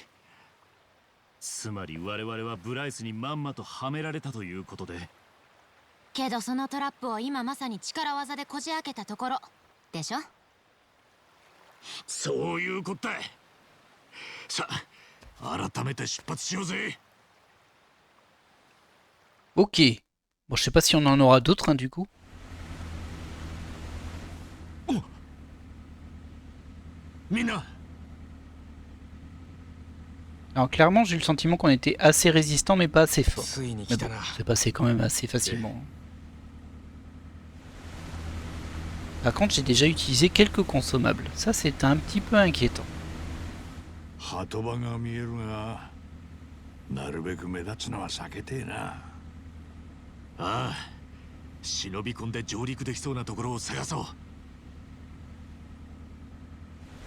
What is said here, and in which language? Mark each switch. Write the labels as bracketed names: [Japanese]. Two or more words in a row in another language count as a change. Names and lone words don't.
[Japanese] つまり我々はブライスにまんまとはめられたということで。けどそのトラップを今まさに力技でこじ開けたところでしょ。そういうことだ。さあ改めて出発しようぜ。 [French] Ok. Bon, je sais pas si on en aura d'autres, hein, du coup. Oh. Mina. Alors clairement, j'ai eu le sentiment qu'on était assez résistant, mais pas assez fort. [Japanese] ついに [French] Mais [Japanese] 来た [French] bon, [Japanese] な。 [French] c'est passé quand même assez facilement. Par contre, j'ai déjà utilisé quelques consommables. Ça, c'est un petit peu inquiétant. [Japanese] 鳩場が見えるが、なるべく目立つのは避けてえな。ああ、忍び込んで上陸できそうなところを探そう。